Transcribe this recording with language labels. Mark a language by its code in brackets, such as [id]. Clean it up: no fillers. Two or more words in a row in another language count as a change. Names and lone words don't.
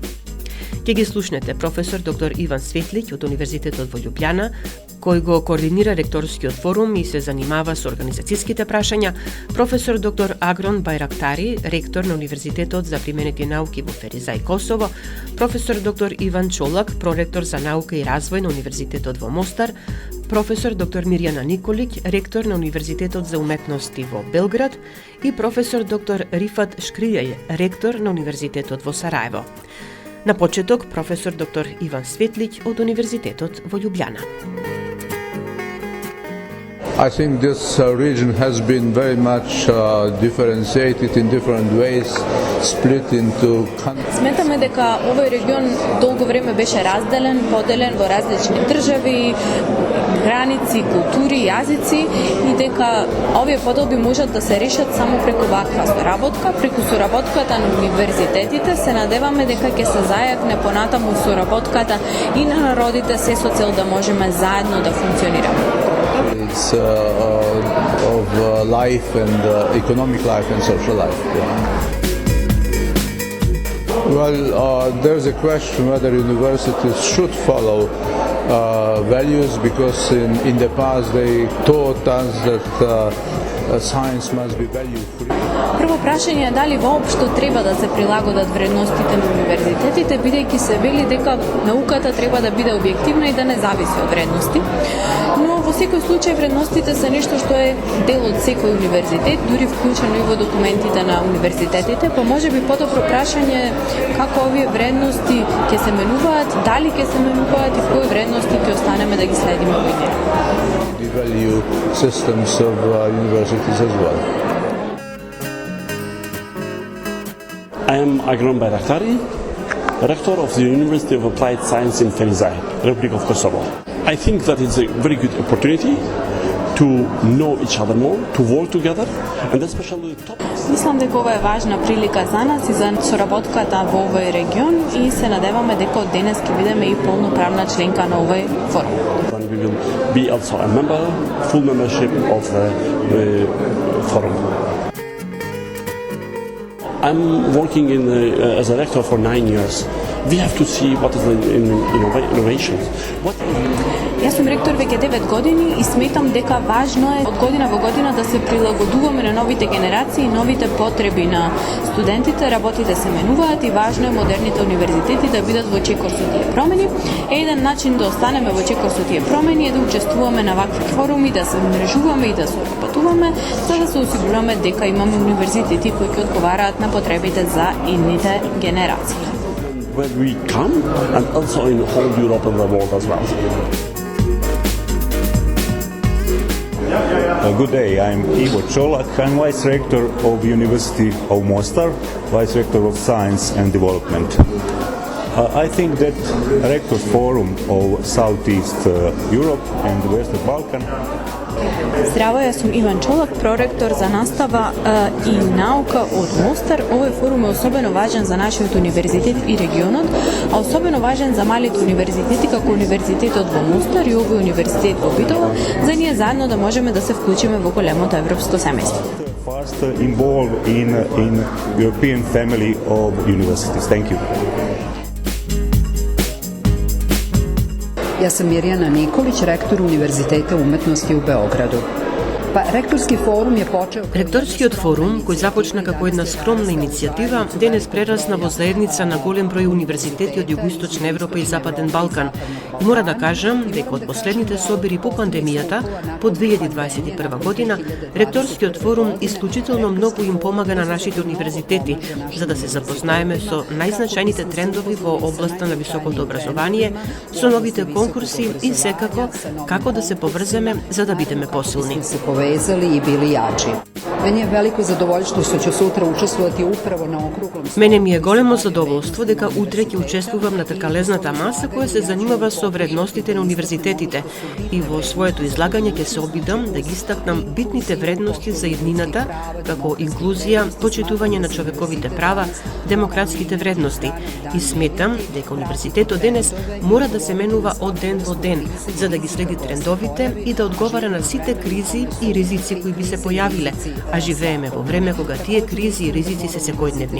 [mk] Ќе ги слушнете професор доктор Иван Светлиќ од Универзитетот во Љубљана, кој го координира ректорскиот форум и се занимава со организацијските прашања, професор доктор Агрон Байрактари, ректор на Универзитетот за применети науки во Феризај Косово, професор доктор Иван Чолак, проректор за наука и развој на Универзитетот во Мостар, професор доктор Мирјана Николиќ, ректор на Универзитетот за уметности во Белград и професор доктор Рифат Шкријај, ректор на Универзитетот во Сараево. На почеток, професор доктор Иван Светлиќ од Универзитетот во Љубљана. [en] I think this region has been very much differentiated in different ways, split into countries. [mk] Сметаме дека овој регион долго време беше разделен, поделен во различни држави, граници, култури, јазици и дека овие подолби можат да се решат само преку ваква соработка, преку соработката на универзитетите. Се надеваме дека ќе се зајакне понатаму соработката и на народите се со цел да можеме заедно да функционираме. [en] It's of life and economic life and social life. Well, there's a question whether universities should follow values because in the past they taught us that science must be value free. [mk] Прво прашање е дали воопшто треба да се прилагодат вредностите на универзитетите, бидејќи се вели дека науката треба да биде објективна и да не зависи од вредности. Но во секој случај вредностите се нешто што е дел од секој универзитет, дури вклучено и во документите на универзитетите, па можеби подобро прашање е како овие вредности ќе се менуваат, дали ќе се менуваат и кои вредности ќе останеме да ги следиме во нив. [en] The value systems of universities as well. I am Agron Bayraktari, rector of the University of Applied Science in Ferizaj, Republic of Kosovo. I think that it's a very good opportunity to know each other more, to work together, and especially the topics. [mk] Мислам дека ова е важна прилика за нас и за соработката во овој регион и се надеваме дека од денес ќе бидеме и полноправна членка на овој форум. [en] And we will be also a member, full membership of the forum. I'm working as a rector for 9 years. We have to see what is the innovations. [mk] Јас сум ректор веќе 9 години и сметам дека важно е од година во година да се прилагодуваме на новите генерации и новите потреби на студентите. Работите се менуваат и важно е модерните универзитети да бидат во чекор со тие промени. Еден начин да останеме во чекор со тие промени е да учествуваме на вакви форуми, да се умрежуваме и да соработуваме, за да се осигуруваме дека имаме универзитети кои ќе одговараат на потребите за идните генерации. [en] Where we come and also in whole Europe and the world as well. Good day, I'm Ivo Čolak. I'm Vice Rector of University of Mostar, Vice Rector of Science and Development. I think that Rector Forum of Southeast Europe and Western Balkan. [mk] Здраво, јас сум Иван Чолак, проректор за настава и наука од Мостар. Овој форум е особено важен за нашиот универзитет и регионот, а особено важен за малите универзитети како Универзитетот во Мостар и овој универзитет во Битола, за ние заедно да можеме да се вклучиме во големото европско семејство. [en] First involved in European family of universities. Thank you. [sr] Ja sam Mirjana Nikolić, rektor Univerziteta umetnosti u Beogradu. [mk] Ректорски форум е почел... Ректорскиот форум, кој започна како една скромна иницијатива, денес прерасна во заедница на голем број универзитети од Југоисточна Европа и Западен Балкан. И мора да кажам дека од последните собири по пандемијата, по 2021 година, Ректорскиот форум исклучително многу им помага на нашите универзитети, за да се запознаеме со најзначајните трендови во областа на високото образование, со новите конкурси и секако како да се поврземе за да бидеме посилни. [sr] Povezali i bili jači. Meni je veliko zadovoljstvo što ću sutra učestvovati upravo na okruglom stolu. [mk] Мене ми е големо задоволство дека утре ќе учествувам на така лезната маса која се занимава со вредностите на универзитетите и во своето излагање ќе се обидам да ги истакнам битните вредности за иднината како инклузија, почитување на човековите права, демократските вредности и сметам дека универзитетот денес мора да се менува од ден во ден за да ги следи трендовите и да одговара на сите кризи и ризици кои би се појавиле, а живееме во време кога тие кризи и ризици се секојдневни.